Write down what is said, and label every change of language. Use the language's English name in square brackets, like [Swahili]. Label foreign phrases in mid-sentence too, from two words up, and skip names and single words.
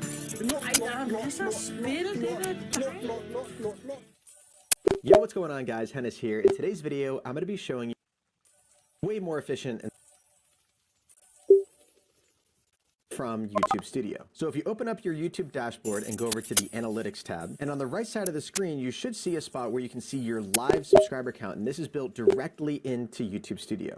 [Danish] Ej, der er masser af spil, det er da [English] Yo, what's going on, guys? Hennis here. In today's video, I'm going to be showing you way more efficient and from YouTube Studio. So if you open up your YouTube dashboard and go over to the Analytics tab, and on the right side of the screen, you should see a spot where you can see your live subscriber count, and this is built directly into YouTube Studio.